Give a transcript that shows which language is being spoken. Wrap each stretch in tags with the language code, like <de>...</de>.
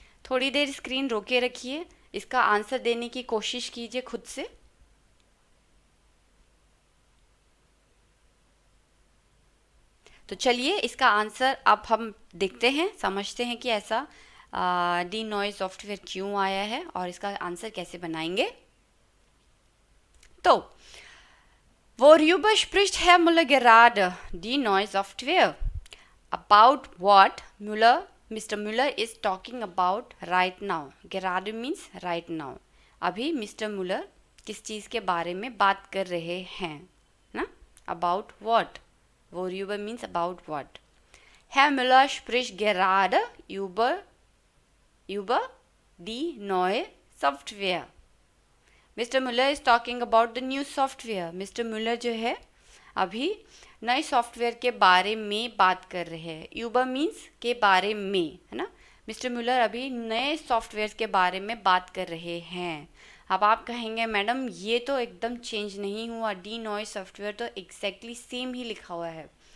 <hi>थोड़ी देर स्क्रीन रोके रखिए, इसका आंसर देने की कोशिश कीजिए खुद से। तो चलिए इसका आंसर अब हम देखते हैं, समझते हैं कि ऐसा डी नॉय सॉफ्टवेयर क्यों आया है और इसका आंसर कैसे बनाएंगे।</hi> <de>तो worüber spricht Herr Müller gerade? Die neue Software.</de> <en>About what Mr. Müller is talking about right now. Gerade means right now.</en> <hi>अभी मिस्टर मुलर किस चीज़ के बारे में बात कर रहे हैं ना?</hi> <en>About what? Worüber means about what.</en> <de>Herr Müller spricht gerade über die neue Software.</de> <en>Mister Muller is talking about the new software.</en> <hi>Mister मुलर जो है अभी नए सॉफ्टवेयर के बारे में बात कर रहे हैं। यूबर मीन्स के बारे में, है ना। मिस्टर मुलर अभी नए सॉफ्टवेयर के बारे में बात कर रहे हैं। अब आप कहेंगे मैडम ये तो एकदम चेंज नहीं हुआ, डी नॉय सॉफ्टवेयर तो एग्जैक्टली सेम ही लिखा हुआ है।</hi>